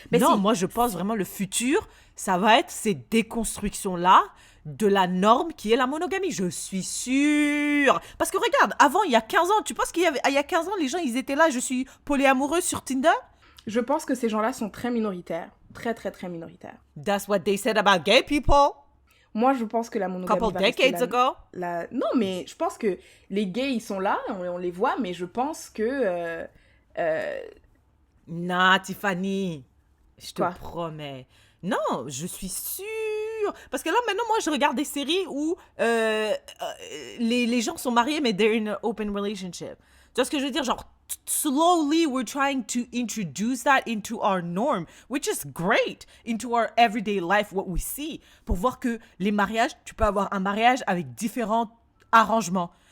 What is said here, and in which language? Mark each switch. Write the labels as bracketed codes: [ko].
[fr] Non, moi je pense vraiment le futur, ça va être ces déconstructions-là de la norme qui est la monogamie. Je suis sûre. Parce que regarde, avant, il y a 15 ans, tu penses qu'il y a 15 ans, les gens, ils étaient là, je suis polyamoureux sur Tinder? Je pense que ces gens-là sont très minoritaires. Très, très, très minoritaires. [en] That's what they said about gay people. [fr] Moi, je pense que la monogamie [en] couple decades ago. [fr] Non, mais je pense que les gays, ils sont là, on les voit, mais je pense que... Non, Tiffany, je te Quoi? promets. Non, je suis sûre. Parce que là, maintenant, moi, je regarde des séries où les gens sont mariés, mais [en] they're in an open relationship. [fr] Tu vois ce que je veux dire? [en] Genre, slowly, we're trying to introduce that into our norm, which is great, into our everyday life, what we see. [fr] Pour voir que les mariages, tu peux avoir un mariage avec différents arrangements.